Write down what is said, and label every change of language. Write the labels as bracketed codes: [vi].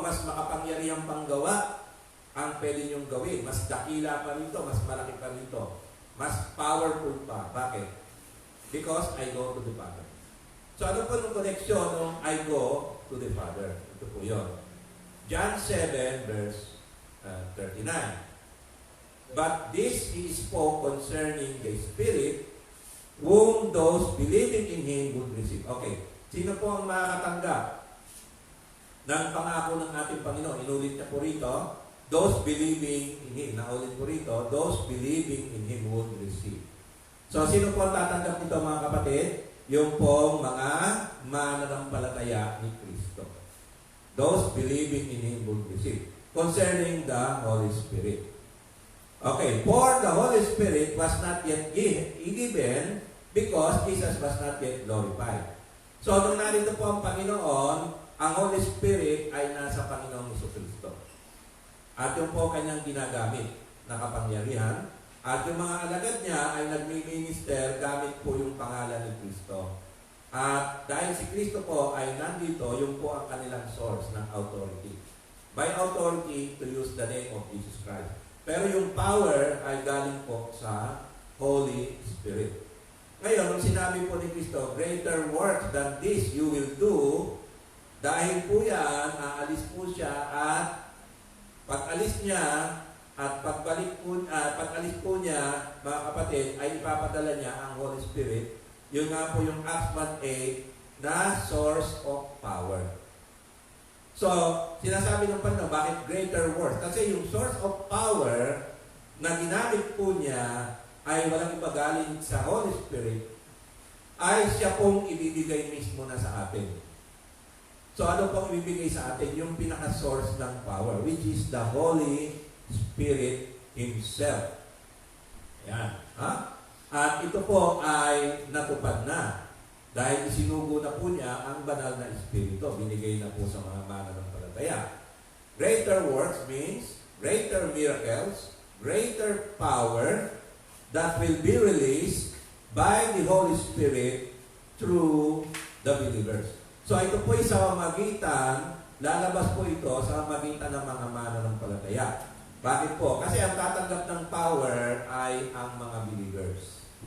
[tl] Mas makapangyarihang panggawa ang pwede niyong gawin. Mas dakila pa rito, mas malaki pa rito. Mas powerful pa. Bakit? [en] Because I go to the Father. So [tl] ano po yung [en] connection ng I go to the Father? [tl] Ito po yun. [en] John 7 verse 39. But this he spoke concerning the Spirit, whom those believing in Him would receive. [tl] Okay, sino po ang makakatanggap ng pangako ng ating Panginoon? Inulit niya po rito, [en] those believing in Him. [tl] Naulit po rito, [en] those believing in Him would receive. [tl] So, sino po ang tatanggap nito mga kapatid? Yung pong mga mananampalataya ni Kristo. [en] Those believing in Him would receive. Concerning the Holy Spirit. Okay, for the Holy Spirit was not yet given because Jesus was not yet glorified. [tl] So, nung narito po ang Panginoon, ang Holy Spirit ay nasa Panginoong Jesucristo. At yung po kanyang ginagamit na kapangyarihan. At yung mga alagad niya ay nagmi-minister gamit po yung pangalan ni Kristo. At dahil si Kristo po ay nandito, yung po ang kanilang source ng authority. [en] By authority to use the name of Jesus Christ. [tl] Pero yung power ay galing po sa Holy Spirit. Ngayon, nung sinabi po ni Kristo, [en] greater works than this you will do, [tl] dahil po yan, aalis po siya at pag-alis niya at pag-alis po niya, mga kapatid, ay ipapadala niya ang Holy Spirit. Yun nga po yung Acts 1:8 na source of power. So, sinasabi ng Panginoon, bakit greater works? Kasi yung source of power na ginamit po niya ay walang iba galing sa Holy Spirit, ay siya pong ibibigay mismo na sa atin. So, ano pong ibibigay sa atin? Yung pinaka-source ng [en] power, which is the Holy Spirit Himself. [tl] Ayan. Ha? At ito po ay natupad na. Dahil isinugo na po niya ang banal na Espiritu. Binigay na po sa mga mananampalataya. [en] Greater works means greater miracles, greater power that will be released by the Holy Spirit through the believers. [tl] So ito po ay sa magitan, lalabas po ito sa magitan ng mga mananampalataya. Bakit po? Kasi ang tatanggap ng power ay ang mga believers.